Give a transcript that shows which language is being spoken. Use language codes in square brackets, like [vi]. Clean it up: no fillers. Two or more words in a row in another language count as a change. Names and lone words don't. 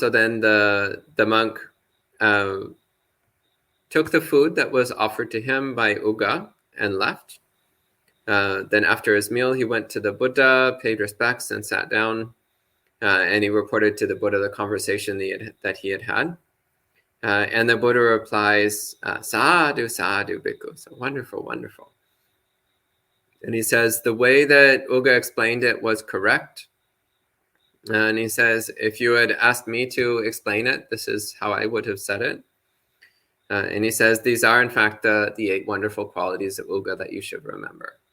[en] So then the monk took the food that was offered to him by Ugga and left. Then after his meal, he went to the Buddha, paid respects, and sat down. And he reported to the Buddha the conversation that he had had. And the Buddha replies, [pi] sadhu, sadhu, bhikkhu. [en] So wonderful, wonderful. And he says, the way that Ugga explained it was correct. And he says, if you had asked me to explain it, this is how I would have said it. And he says, these are, in fact, the 8 wonderful qualities of Ugga that you should remember.